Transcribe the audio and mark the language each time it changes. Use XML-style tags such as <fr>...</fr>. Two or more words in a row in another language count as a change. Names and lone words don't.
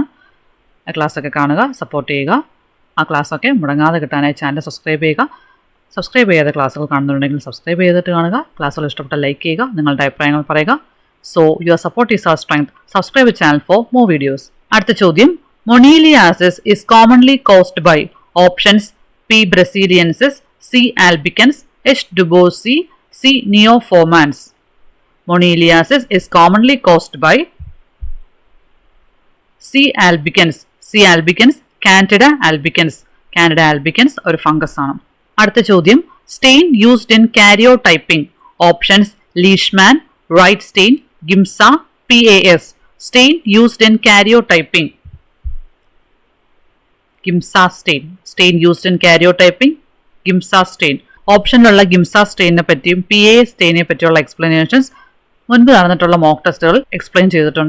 <ml>ആ ക്ലാസ്സൊക്കെ കാണുക, സപ്പോർട്ട് ചെയ്യുക. ആ ക്ലാസ്സൊക്കെ മുടങ്ങാതെ കിട്ടാനായി</ml> <en>channel subscribe</en> <ml>ചെയ്യുക. സബ്സ്ക്രൈബ് ചെയ്യാതെ ക്ലാസ്സുകൾ കാണുന്നുണ്ടെങ്കിൽ സബ്സ്ക്രൈബ് ചെയ്തിട്ട് കാണുക. ക്ലാസ്സുകൾ ഇഷ്ടപ്പെട്ടാൽ ലൈക്ക് ചെയ്യുക, നിങ്ങളുടെ അഭിപ്രായങ്ങൾ പറയുക.</ml> <en>so your support is our strength. subscribe channel for more videos.</en> <ml>അടുത്ത ചോദ്യം,</ml> <en>moniliasis is commonly caused by options P. brasiliensis, C. albicans, H. duboisi, C. neoformans. Moniliasis is commonly caused by C. albicans. C. albicans, Candida albicans.</en> <ml>Candida albicans ഒരു ഫംഗസ് ആണ്. അടുത്ത ചോദ്യം,</ml> <en>stain used in karyotyping. options Leishman, Wright stain, Giemsa, PAS. stain used in karyotyping. Giemsa stain. stain used in karyotyping, Giemsa stain.</en> <ml>ഓപ്ഷനിലുള്ള ഗിംസ സ്റ്റെയിനെ പറ്റിയും PAS സ്റ്റെയിനെ പറ്റിയുള്ള എക്സ്പ്ലനേഷൻസ് മുൻപ് നടന്നിട്ടുള്ള മോക്ക് ടെസ്റ്റുകൾ എക്സ്പ്ലെയിൻ ചെയ്തിട്ടുണ്ട്.</ml>